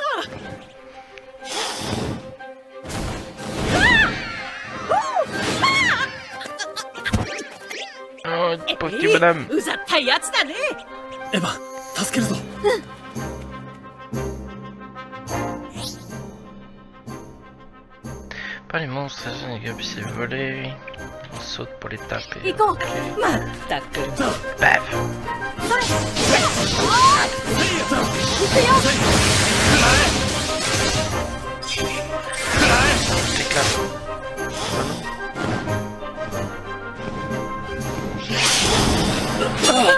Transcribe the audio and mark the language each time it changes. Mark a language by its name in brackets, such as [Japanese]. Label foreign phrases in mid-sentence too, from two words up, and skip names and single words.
[French] Oh, petit bonhomme. [Japanese] うざったいやつだね。エヴァ助けるぞ。 [French] Pas les monstres, les gars, puis c'est volé. On saute pour les taper. [Japanese] 行こうまったく [French] Baf! [Japanese] それ行くよ [French] T'éclates. Oh non.